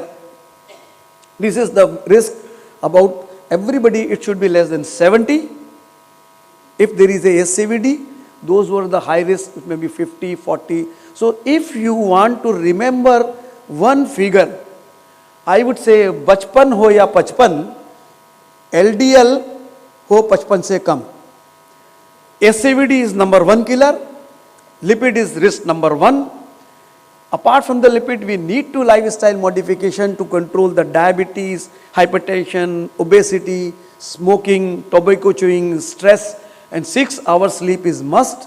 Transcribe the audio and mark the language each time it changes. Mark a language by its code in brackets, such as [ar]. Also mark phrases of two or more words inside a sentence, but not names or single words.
[en] This is the risk about everybody, it should be less than 70. If there is a SCVD, those who are the high risk, it may be 50, 40. So if you want to remember one figure, I would say [hi] बचपन हो या 55, LDL हो 55 से कम. [en] SCVD is number 1 killer, lipid is risk number 1. Apart from the lipid, we need to lifestyle modification to control the diabetes, hypertension, obesity, smoking, tobacco chewing, stress, and 6 hours sleep is must.